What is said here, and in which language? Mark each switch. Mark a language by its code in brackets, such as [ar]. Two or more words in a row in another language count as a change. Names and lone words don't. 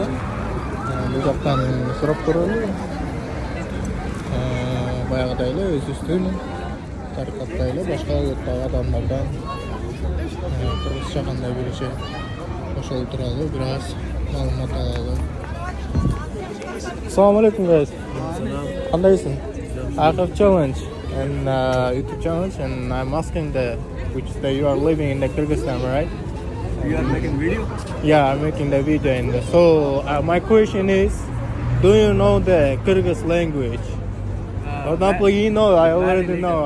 [ky] Бул жактан сурап көрөлү. Баягыдай эле өзүбүздүн таркаттай эле башка улуттагы адамдардан кыргызча кандай билиши ошол тууралуу бир аз маалымат алалы. [ar] السلام عليكم [en] guys. Кандайсың? I have challenge and YouTube challenge and I'm asking which day you are living in the Kyrgyzstan, right? You are making video? Yeah, I'm making the video so my question is, do you know the Kyrgyz language? For example, you know, I already know.